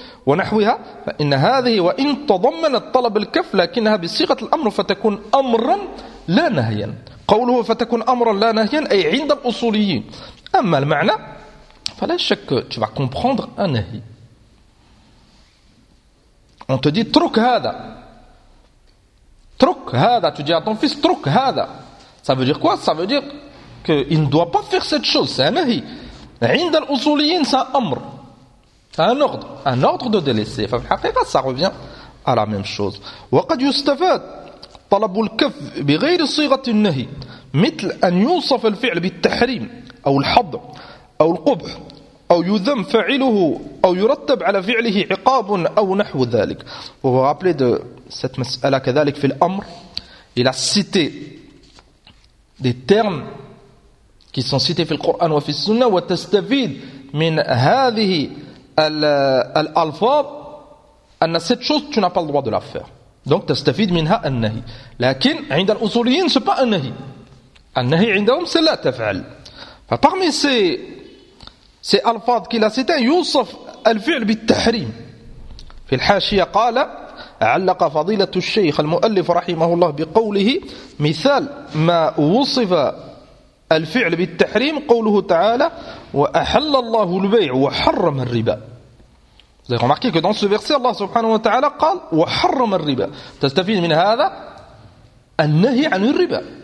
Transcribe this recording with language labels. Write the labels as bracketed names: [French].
[Arabic] ونحوها فإن هذه وإن تضمنت طلب الكف لكنها بصيغة الأمر فتكون أمرا لا نهيا. قوله فتكون أمرا لا نهيا أي عند الأصوليين. أما المعنى فلا شك [French] tu vas comprendre un nahi. On te dit [Arabic] ترك هذا. ترك هذا. [French] Tu dis à ton fils [Arabic] ترك هذا. [French] Ça veut dire quoi? Ça veut dire qu'il ne doit pas faire cette chose. C'est un nahi. [Arabic] عند الأصوليين [French] c'est un [Arabic] أمر. [French] Un ordre de délaisser. Enfin, en fait, ça revient à la même chose. [Arabic] وقد يستفاد طلب الكف بغير صيغة النهي مثل أن يوصف الفعل بالتحريم أو الحظر أو القبح أو يذم فاعله أو يرتب على فعله عقاب أو نحو ذلك. [French] Vous vous rappelez de cette [Arabic] مسألة كذلك في الأمر. [French] Il a cité des termes qui sont cités [Arabic] في القرآن وفي السنة وتستفيد من هذه الألفاظ أن [French] cette chose tu n'as pas le droit de la faire. [Arabic] Donc تستفيد منها النهي. لكن عند الأصوليين [French] c'est pas [Arabic] النهي. النهي عندهم c'est لا تفعل. [French] Parmi ces ألفاظ qu'il a cité, [Arabic] يوصف الفعل بالتحريم. في الحاشية قال علق فضيلة الشيخ المؤلف رحمه الله بقوله مثال ما وصف الفعل بالتحريم قوله تعالى وأحل الله البيع وحرم الربا. [French] Vous avez remarqué que dans ce verset Allah subhanahu wa ta'ala [Arabic] قال وحرم الربا. تستفيد من هذا النهي عن الربا